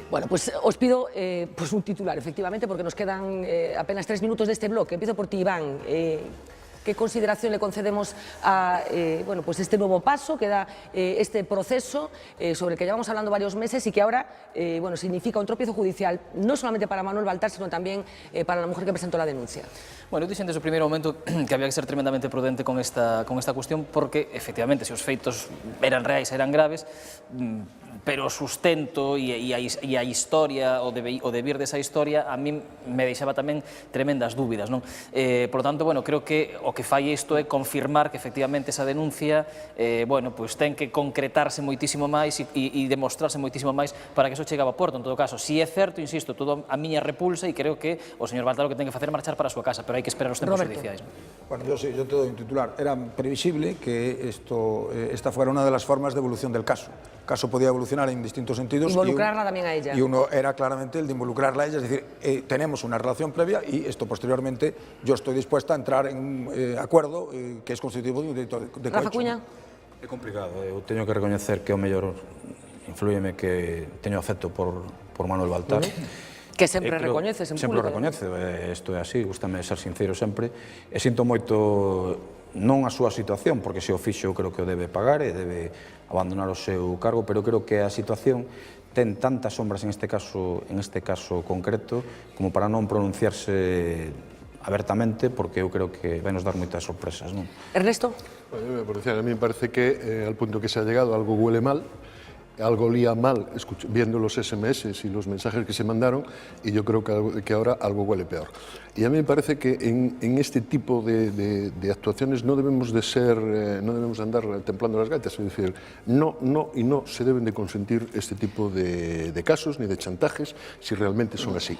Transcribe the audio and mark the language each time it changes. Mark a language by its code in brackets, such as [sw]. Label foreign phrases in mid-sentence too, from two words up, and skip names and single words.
[es] Bueno, pues os pido pues un titular, efectivamente, porque nos quedan apenas 3 minutos de este bloque. Empiezo por ti, Iván. ¿Qué consideración le concedemos a bueno, pues este nuevo paso que da este proceso sobre el que llevamos hablando varios meses y que ahora bueno, significa un tropiezo judicial, no solamente para Manuel Baltar, sino también para la mujer que presentó la denuncia? [gl] Bueno, eu dixen desde o primeiro momento que había que ser tremendamente prudente con esta cuestión porque, efectivamente, se os feitos eran reais, eran graves, pero o sustento e a historia, o debir desa historia, a mí me deixaba tamén tremendas dúbidas, non? [es] Por lo tanto, [gl] bueno, creo que o que fai isto é confirmar que, efectivamente, esa denuncia, bueno, pois ten que concretarse moitísimo máis e demostrarse moitísimo máis para que eso chegue a porto, en todo caso. Si é certo, insisto, todo a miña repulsa e creo que o señor Baltar o que ten que facer é marchar para a súa casa, pero hai que esperar os tempos judiciais. [es] Bueno, yo te doy un titular. Era previsible que esta fuera una de las formas de evolución del caso. El caso podía evolucionar en distintos sentidos. Involucrarla también a ella. Y uno era claramente el de involucrarla a ella, es decir, tenemos una relación previa y esto posteriormente yo estoy dispuesta a entrar en un acuerdo que es constitutivo de un delito de cohecho. Rafa Cuña. [gl] É complicado, eu teño que recoñecer que o mellor influíeme que teño afecto por Manuel Baltar. Que sempre recoñeces en público. Sempre recoñece, isto é así, gustame ser sincero sempre, e sinto moito non a súa situación, porque se o fixo creo que o debe pagar e debe abandonar o seu cargo, pero creo que a situación ten tantas sombras en este caso concreto como para non pronunciarse abertamente, porque eu creo que vai nos dar moitas sorpresas, non? Ernesto? [es] Bueno, por decir, a mí me parece que al punto que se ha llegado algo huele mal, algo olía mal viendo los SMS y los mensajes que se mandaron, y yo creo que ahora algo huele peor. Y a mí me parece que en este tipo de actuaciones no debemos de andar templando las gaitas, es decir, no se deben de consentir este tipo de casos ni de chantajes si realmente son así.